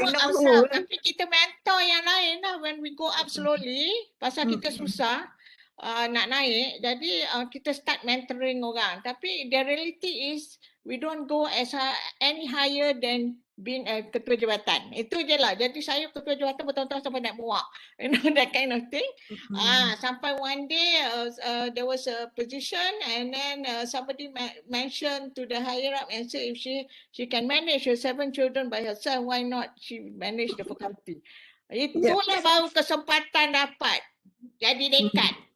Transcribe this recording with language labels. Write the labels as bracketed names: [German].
[English] work ourselves, [Malay] tapi kita mentor yang lain lah [English] when we go up slowly. [Malay] Pasal kita susah nak naik, jadi kita [English] start mentoring [Malay] orang. [English] Tapi the reality is we don't go as any higher than being [Malay] ketua jabatan. Itu je lah. Jadi saya ketua jabatan bertahun-tahun sampai nak muak. [English] You know, that kind of thing. [Malay] Sampai [English] one day there was a position and then somebody mentioned to the higher up and said if she can manage her 7 children by herself, why not she manage the faculty. [Malay] Itulah baru kesempatan dapat jadi dekan.